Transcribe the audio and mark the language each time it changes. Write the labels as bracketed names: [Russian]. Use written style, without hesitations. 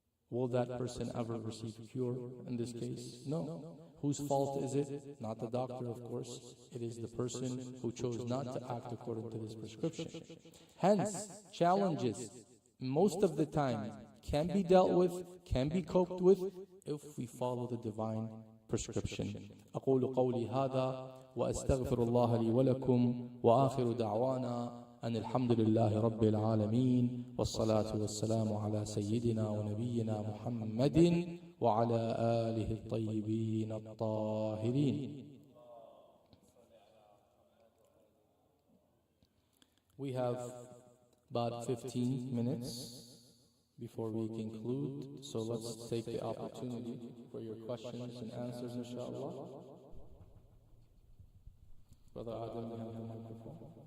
[English] Will that person ever receive cure in this case? No. Whose fault is it? Not the doctor, of course. It is the person who chose not to act according to this prescription. Hence, challenges, most of the time, can be dealt with, can be coped with, if we follow the divine prescription. [Arabic] أقول قولي هذا وأستغفر الله لي ولكم وآخر دعوانا أن الحمد لله رب العالمين والصلاة والسلام على سيدنا ونبينا محمد وعلى آله الطيبين الطاهرين. [English] We have about 15 minutes before we conclude, so let's take the opportunity for your questions and answers, inshallah. Brother Adam, you have the microphone.